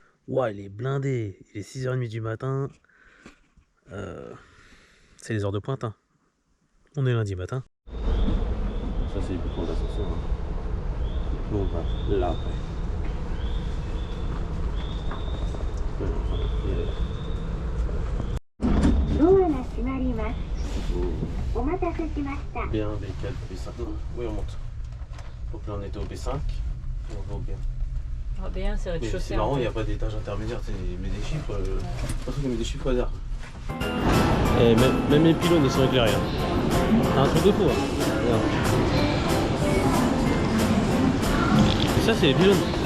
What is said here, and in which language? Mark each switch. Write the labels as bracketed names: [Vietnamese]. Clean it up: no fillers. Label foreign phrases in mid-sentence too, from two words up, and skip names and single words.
[French] Ouah, il est blindé. Il est 6h30 du matin. C'est les heures de pointe. Hein. On est lundi matin. Ça, c'est les boutons d'ascenseur. Hein. Bon, bah, là après. [Japanese] ドアが閉まります。お待たせしました。 [French] Bien, B4, B5. Non, oui, on monte. Donc là, on était au B5. Et on va au B1. Ah, bien, c'est Mais rez-de-chaussée. c'est marrant, il n'y a pas d'étage intermédiaire. Tu mets des chiffres. Je pense qu'il met des chiffres au hasard. Et même les pylônes, ils sont éclairés. Hein. C'est un truc de fou. Hein. Et ça, c'est les pylônes.